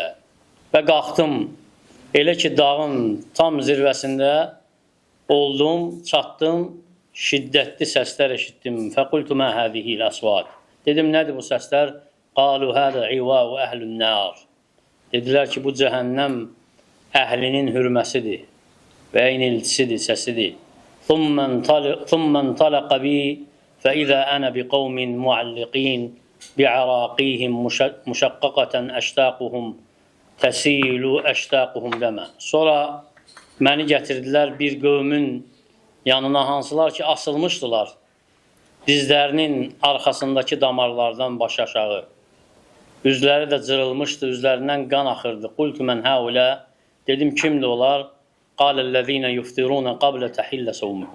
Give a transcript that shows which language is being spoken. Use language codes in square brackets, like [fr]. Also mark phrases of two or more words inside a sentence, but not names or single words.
[az] Və qalxdım, elə ki, dağın tam zirvəsində oldum, çatdım, şiddətli səslər eşitdim. [ar] فقلت ما هذه الأصوات. [az] Dedim, nədir bu səslər? [ar] قالوا هذا عواء أهل النار. [az] Dedilər ki, bu cəhənnəm əhlinin hürməsidir və eyniltisidir, səsidir. [ar] ثُمَّ انْطَلَقَ بِي فَإِذَا أَنَا بِقَوْمٍ مُعَلِّقِينَ بِعَرَاقِيهِمْ مُشَقَّقَةً أَشْتَاقُهُمْ تَسِيلُ أَشْتَاقُهُمْ demə. [az] Sonra məni gətirdilər bir qövmün yanına, hansılar ki asılmışdılar dizlərinin arxasındakı damarlardan baş aşağı. Üzləri də cırılmışdı, üzlərindən qan axırdı. [ar] قلت من هؤلاء, [az] dedim kimdir onlar? [ar] قال الذين يفطرون قبل تحلة صومهم.